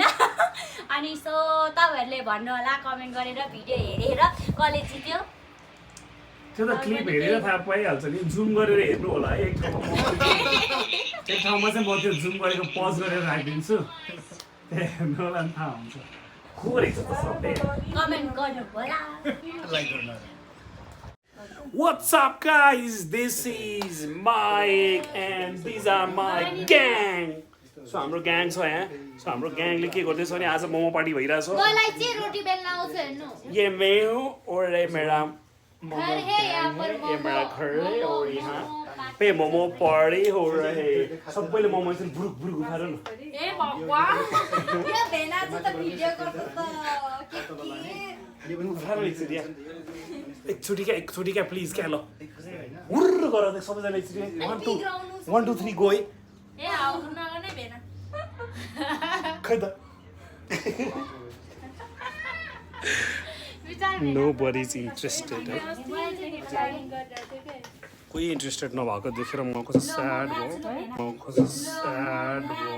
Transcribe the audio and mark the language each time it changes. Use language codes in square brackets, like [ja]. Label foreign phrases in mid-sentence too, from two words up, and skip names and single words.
[ne] अनि सो तपाईँहरूले भन्नु होला कमेन्ट गरेर भिडियो हेरेर कसले जित्यो. त्यो त क्लिप हेरेर थाहा पाइहाल्छ नि. जुम गरेर हेर्नु होला है. एक ठाउँमा चाहिँ म त्यो जुम गरेको पज गरेर राखिदिन्छु. हेर्नु होला नि थाहा हुन्छ. खोरेछ त सबै. कमेन्ट गर्नु होला. [en] What's up guys? This is Mike and these are my gang. [ne] So हाम्रो ग्याङ छ यहाँ. सो हाम्रो ग्याङले के गर्दैछ भने आज मोमो पार्टी भइरहेछ. मलाई चाहिँ रोटी बेल्न आउँछ हेर्नु. [hi] ये मैं हूँ और ये मेरा घर है यहाँ पर ये मेरा घर है और यहाँ पे मोमो पार्टी हो रहे. [ne] सबैले मोमो चाहिँ बुरुक बुरुक उठाएर न. ए भगवान यो भेना चाहिँ त भिडियो गर्छ त उठाएर एकचोटि यहाँ. एकचोटि क्या प्लिज क्या. ल हुर्र गर सबैजना एकचोटि. 1 2 3 गो है. ए आउनु नगर्ने भेना. खै त. [en] Nobody's interested. [ne] कोही इन्ट्रेस्टेड नभएको देखेर म कस्तो स्याड भयो म कस्तो स्याड भयो